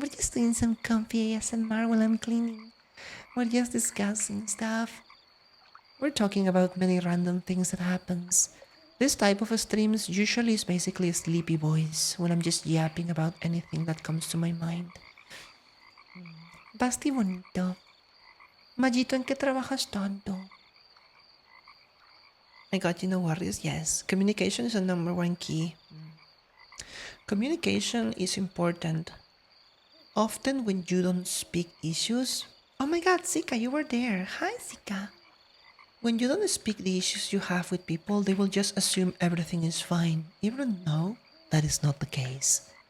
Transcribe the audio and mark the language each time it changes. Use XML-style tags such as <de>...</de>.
<en>We're just doing some comfy ASMR while I'm cleaning. We're just discussing stuff. We're talking about many random things that happens. This type of streams usually is basically a sleepy voice when I'm just yapping about anything that comes to my mind.</en> <es>Basti bonito. Majito, ¿en qué trabajas tanto?</es> <en>I got you, no worries. Yes, communication is the number one key. Communication is important. Often when you don't speak issues... Oh my god, Sika, you were there. Hi, Sika. When you don't speak the issues you have with people, they will just assume everything is fine, even though that is not the case.</en>